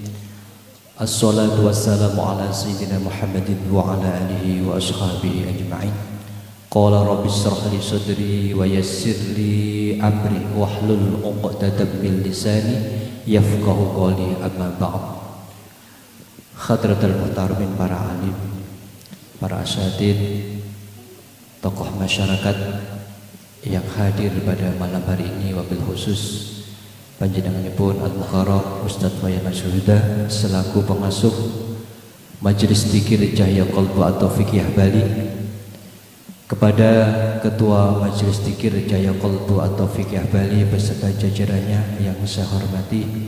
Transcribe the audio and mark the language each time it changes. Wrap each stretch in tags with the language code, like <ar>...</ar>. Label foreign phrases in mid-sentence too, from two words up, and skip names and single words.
<ar>الصلاة والسلام على سيدنا محمد وعلى آله وأصحابه أجمعين. قال رب اشرح لي صدري ويسر لي أمري واحلل عقدة من لساني يفقهوا قولي، أما بعد. حضرات المحترمين,</ar> <id>para alim, para asatid, tokoh masyarakat yang hadir pada malam hari ini,</id> <ar>وبالخصوص</ar> <id>panjenenganipun Al-Mukarram Ustadz Wayan Asyuhda selaku pengasuh Majelis Dzikir Cahya Qalbu atau Fikih Bali, kepada Ketua Majelis Dzikir Cahya Qalbu atau Fikih Bali beserta jajarannya yang saya hormati,</id>